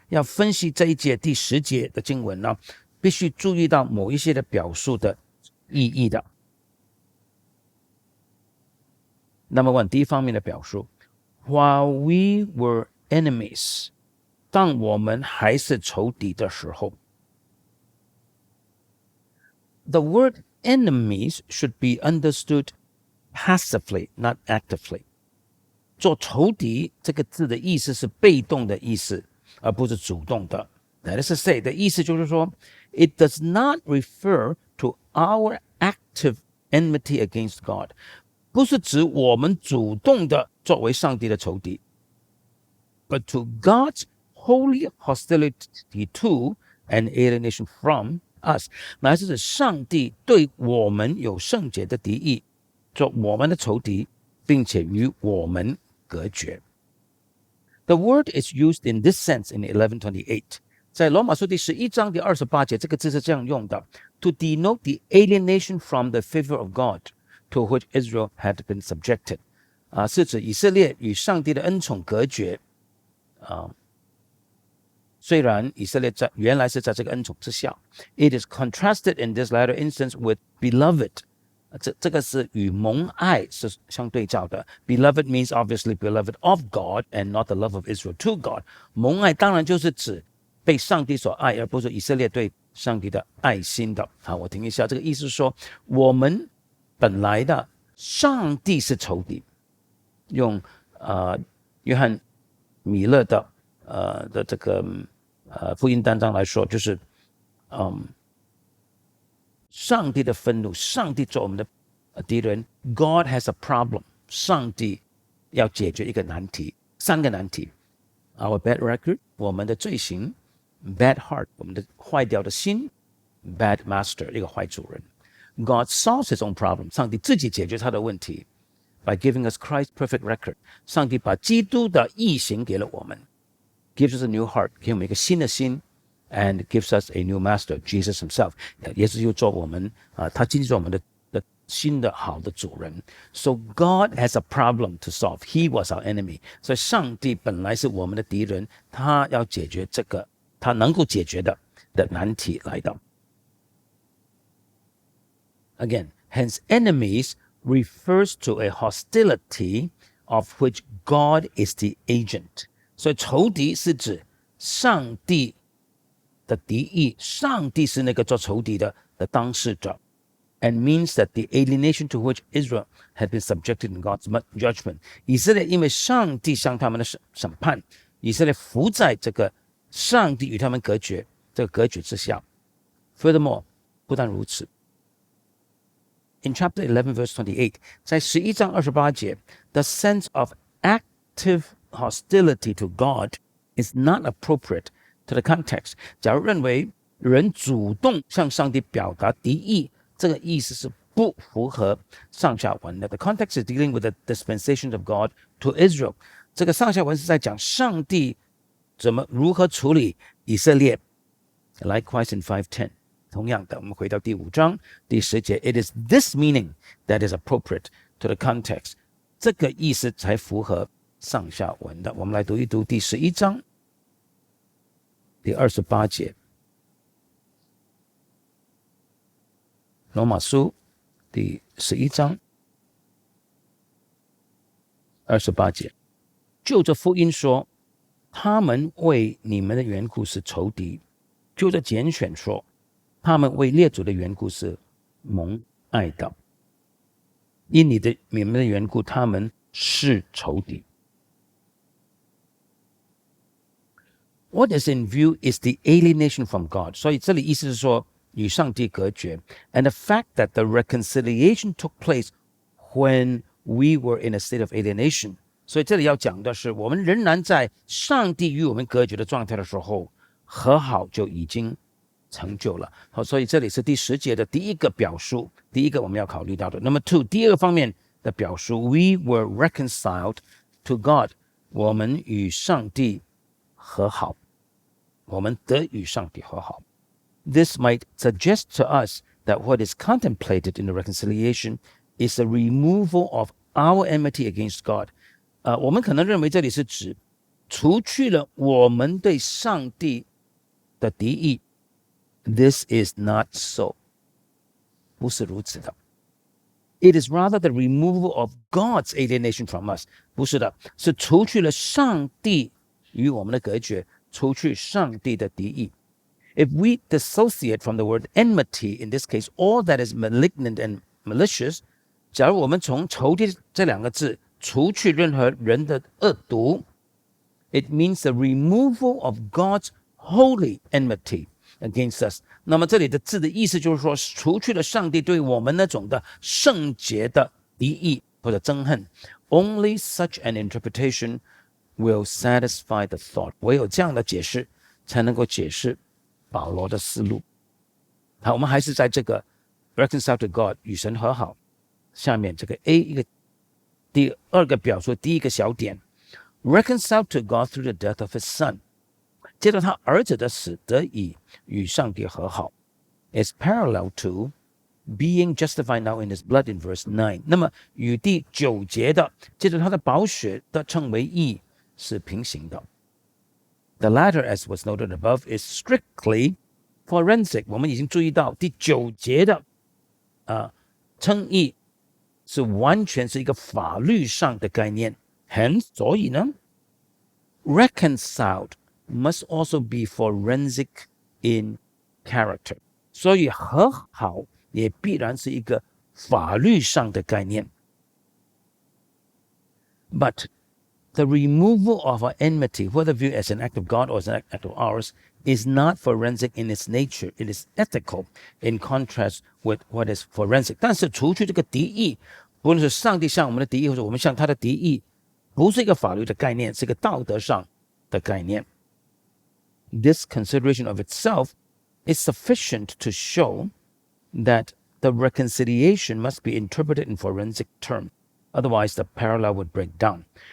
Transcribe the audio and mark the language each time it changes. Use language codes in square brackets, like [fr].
[zh] 要分析這一節第10節的經文呢，必須注意到某一些的表述的意義的。 [en] Number one， [zh] 第一方面的表述 ， [en] While we were enemies， [zh] 當我們還是仇敵的時候。 [en] The word enemies should be understood passively, not actively. [zh] 做仇敵這個字的意思是被動的意思，而不是主動的。 [en] That is to say， [zh] 的意思就是說 [en] ，it does not refer to our active enmity against God， [zh] 不是指我們主動的作為上帝的仇敵 [en] ，but to God's holy hostility to and alienation from us， [zh] 乃是指上帝對我們有聖潔的敵意，做我們的仇敵，並且與我們隔絕。 [en] The word is used in this sense in 11:28. [zh] 在羅馬書第11章第28節，這個字是這樣用的 [en] ：to denote the alienation from the favor of God to which Israel had been subjected. [zh] 是指以色列與上帝的恩寵隔絕。雖然以色列原來是在這個恩寵之下 [en] ，it is contrasted in this latter instance with beloved. [zh] 這個是與蒙愛是相對照的。 [en] Beloved means obviously beloved of God and not the love of Israel to God. [zh] 蒙愛當然就是指被上帝所愛，而不是以色列對上帝的愛心的。好，我停一下，這個意思是說，我們本來的上帝是仇敵。用約翰米勒的這個福音單章來說，就是上帝的憤怒，上帝做我們的敵人。 [en] God has a problem， [zh] 上帝要解決一個難題，3個難題。 [en] Our bad record， [zh] 我們的罪行 ； [en] bad heart， [zh] 我們的壞掉的心 ； [en] bad master， [zh] 一個壞主人。 [en] God solves his own problem， [zh] 上帝自己解決他的問題 [en] ，by giving us Christ's perfect record。 [zh] 上帝把基督的義行給了我們 ， [en] gives us a new heart， [zh] 給我們一個新的心。 [en] And gives us a new master, Jesus himself. [zh] 耶穌就做我們他今天做我們的新的好的主人。 [en] So God has a problem to solve. He was our enemy. [zh] 所以上帝本來是我們的敵人，他要解決這個他能夠解決的難題來的。 [en] Again, hence enemies refers to a hostility of which God is the agent. [zh] 所以仇敵是指上帝的敵意，上帝是那個做仇敵的當事者 ， [en] and means that the alienation to which Israel had been subjected in God's judgment， [zh] 以色列因為上帝向他們的審判，以色列伏在這個上帝與他們隔絕這個隔絕之下。 [en] Furthermore， [zh] 不但如此 [en] ，in chapter 11 verse 28， [zh] 在11章28節 [en] ，the sense of active hostility to God is not appropriate。To the context， [zh] 假如認為人主動向上帝表達敵意，這個意思是不符合上下文的。 [en] The context is dealing with the dispensation of God to Israel。 [zh] 這個上下文是在講上帝如何處理以色列。 [en] Likewise in 5:10， [zh] 同樣的，我們回到第5章第10節 [en] ，It is this meaning that is appropriate to the context。 [zh] 這個意思才符合上下文的。我們來讀一讀第11章。第28節，羅馬書第11章28節，就着福音說，他們為你們的緣故是仇敵；就着揀選說，他們為列祖的緣故是蒙愛的。因你們的緣故，他們是仇敵。 [en] What is in view is the alienation from God. [zh] 所以這裡意思是說，與上帝隔絕。 [en] And the fact that the reconciliation took place when we were in a state of alienation. [zh] 所以這裡要講的是，我們仍然在上帝與我們隔絕的狀態的時候，和好就已經成就了。好，所以這裡是第10節的第一個表述，第一個我們要考慮到的。 [en] Number 2， [zh] 第二個方面的表述 [en] ，We were reconciled to God. [zh] 我們與上帝和好。我們得與上帝和好。 [en] This might suggest to us that what is contemplated in the reconciliation is a removal of our enmity against God. [zh] 我們可能認為這裡是指除去了我們對上帝的敵意。 [en] This is not so. [zh] 不是如此的。 [en] It is rather the removal of God's alienation from us. [zh] 不是的，是除去了上帝與我們的隔絕。除去上帝的敵意。 [en] If we dissociate from the word enmity, in this case, all that is malignant and malicious, [zh] 假如我們從仇敵這兩個字除去任何人的惡毒 [en] ，it means the removal of God's holy enmity against us。 [zh] 那麼這裡的字的意思就是說，除去了上帝對我們那種的聖潔的敵意或者憎恨。 [en] Only such an interpretation will satisfy the thought. [zh] 唯有這樣的解釋才能夠解釋保羅的思路。好，我們還是在這個 [en] reconcile to God [zh] 與神和好下面這個 A 一個第二個表述第一個小點 [en] reconciled to God through the death of his son， [zh] 借着他兒子的死得以與上帝和好 [en] is parallel to being justified now in his blood in verse 9。 [zh] 那麼與第9節的借着他的寶血的稱為義是平行的。 [en] The latter, as was noted above, is strictly forensic。 [zh] 我們已經注意到第9節的稱義是完全是一個法律上的概念。 [en] Hence， [zh] 所以呢 [en] reconciled must also be forensic in character。 [zh] 所以和好也必然是一個法律上的概念。 [en] But the removal of our enmity, whether viewed as an act of God or as an act of ours, is not forensic in its nature. It is ethical in contrast with what is forensic. [zh] 但是除去這個敵意，不論是上帝向我們的敵意，或者我們向他的敵意，不是一個法律的概念，是一個道德上的概念。 [en] This consideration of itself is sufficient to show that the reconciliation must be interpreted in forensic terms. Otherwise, the parallel would break down.